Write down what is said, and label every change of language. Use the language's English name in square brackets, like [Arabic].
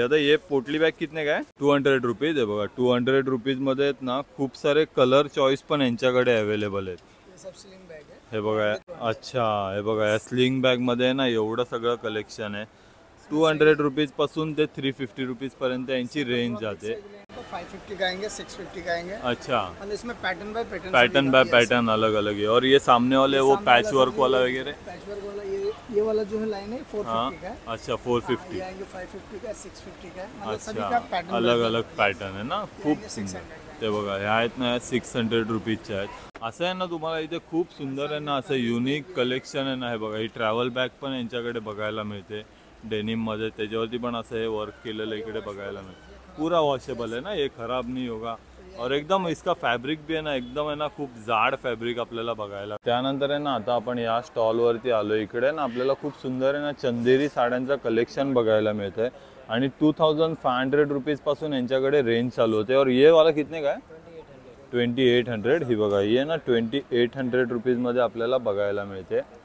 [Marathi] आता हे पोटली बॅग कितने काय 200 रुपीज. हे बघा 200 रुपीज मध्ये आहेत ना खूप सारे कलर चॉईस पण यांच्याकडे अवेलेबल आहेत. [Hindi] ये सब स्लिंग बैग है। [Marathi] हे बघा अच्छा हे बघा या स्लिंग बॅग मध्ये ना एवढं सगळं कलेक्शन आहे. 200 रुपीज पासून ते 350 रुपीज पर्यंत यांची रेंज जाते. [Hindi] 550 का आएंगे, 650 का आएंगे। अच्छा और इसमें pattern bye pattern bye pattern अलग अलग है. और ये सामने वाले वो पैच वर्क वाला वगैरह. पैचवर्क वाला ये वाला जो है लाइन है 450 का है। अच्छा 450. ये आएंगे 550 का, 650 का, मतलब सभी का अच्छा पैटर्न [Marathi] अलग अलग पॅटर्न आहे ना खूप [Hindi] ये [Marathi] सुंदर. [Hindi] 600 का। [Marathi] ते बघा ह्या आहेत ना 600 रुपीजच्या आहेत. असं आहे ना तुम्हाला इथे खूप सुंदर आहे ना असं युनिक कलेक्शन आहे ना. हे बघा ही ट्रॅव्हल बॅग पण यांच्याकडे बघायला मिळते डेनिम मध्ये. त्याच्यावरती पण असं हे वर्क केलेलं इकडे बघायला मिळते. [Hindi] पूरा वॉशेबल है ना, ये खराब नहीं होगा. और एकदम इसका फॅब्रिक भी [Marathi] आहे ना एकदम आहे ना खूप जाड फॅब्रिक आपल्याला बघायला. त्यानंतर आहे ना आता आपण या स्टॉलवरती आलो. इकडे ना आपल्याला खूप सुंदर आहे ना चंदेरी साड्यांचं कलेक्शन बघायला मिळतंय आणि 2500 रुपीज पासून यांच्याकडे रेंज चालू होते. [Hindi] और ये वाला कितने का [Marathi] आहे 2800. ही बघा ये ना 2800 रुपीज मध्ये आपल्याला बघायला मिळते.